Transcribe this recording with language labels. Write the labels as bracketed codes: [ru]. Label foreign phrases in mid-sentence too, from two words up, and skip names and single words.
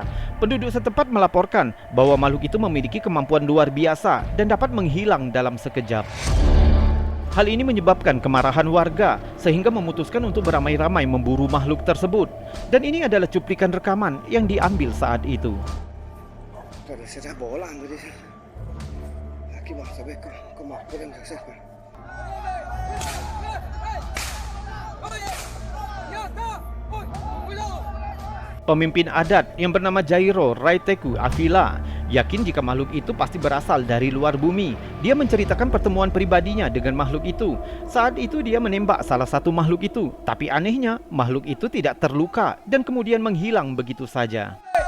[id] Penduduk setempat melaporkan bahwa makhluk itu memiliki kemampuan luar biasa dan dapat menghilang dalam sekejap. Hal ini menyebabkan kemarahan warga sehingga memutuskan untuk beramai-ramai memburu makhluk tersebut. Dan ini adalah cuplikan rekaman yang diambil saat itu. [es] Se está volando, dice. Aquí vamos a ver cómo podemos hacer. [id] Pemimpin adat yang bernama Jairo Raiteku Avila yakin jika makhluk itu pasti berasal dari luar bumi. Dia menceritakan pertemuan pribadinya dengan makhluk itu. Saat itu dia menembak salah satu makhluk itu, tapi anehnya makhluk itu tidak terluka dan kemudian menghilang begitu saja.